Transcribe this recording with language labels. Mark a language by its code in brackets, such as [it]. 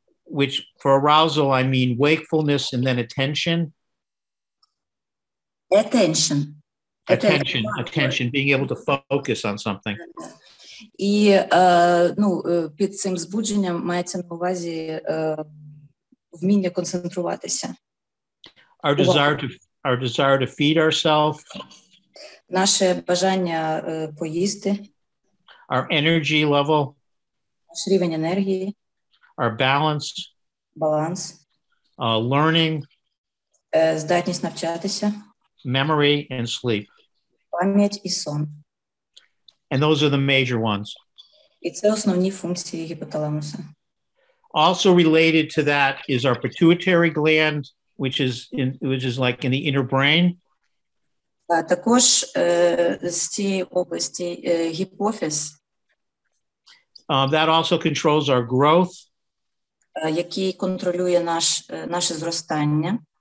[en] Which for arousal, I mean wakefulness and then attention. Attention, being able to focus on something. [uk] І, під цим збудженням мається на увазі вміння концентруватися. [en] Our desire to feed ourselves. [uk] Наше бажання поїсти. [en] Our energy level. [uk] Наш рівень енергії. [en] Our balance. [uk] Баланс. [en] Learning. [uk] Здатність навчатися. [en] Memory and sleep. [uk] Пам'ять і сон. [en] And those are the major ones. [uk] І це основні функції гіпоталамуса. [en] Also related to that is our pituitary gland, which is like in the inner brain. [uk] Також з цієї області гіпофіз. [en] That also controls our growth. [uk] Який контролює наше зростання.